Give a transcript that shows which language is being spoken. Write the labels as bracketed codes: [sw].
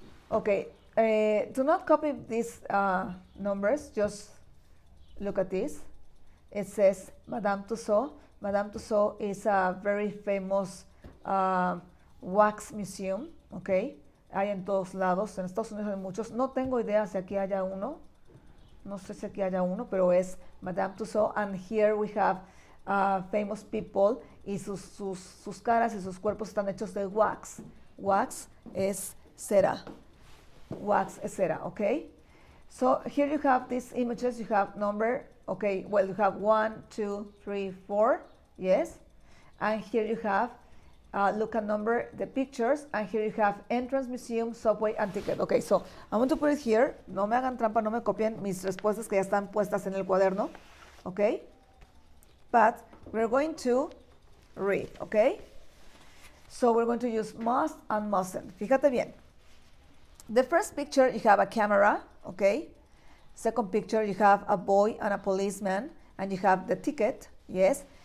[en] Okay, do not copy these numbers, just look at this. It says Madame Tussauds. Madame Tussauds is a very famous wax museum, okay? [es] Hay en todos lados, en Estados Unidos hay muchos. No tengo idea si aquí haya uno. No sé si aquí haya uno, pero es Madame Tussauds. [en] And here we have famous people [es] y sus caras y sus cuerpos están hechos de wax. Wax es cera. Wax es cera, okay? [en] So here you have these images, you have number, okay, well you have 1, 2, 3, 4, yes? And here you have, look at number, the pictures, and here you have entrance, museum, subway, and ticket. Okay, so I'm going to put it here. [es] No me hagan trampa, no me copien mis respuestas que ya están puestas en el cuaderno, okay? [en] But we're going to read, okay? So we're going to use must and mustn't. [es] Fíjate bien. [en] The first picture, you have a camera, okay? Second picture, you have a boy and a policeman, and you have the ticket, yes?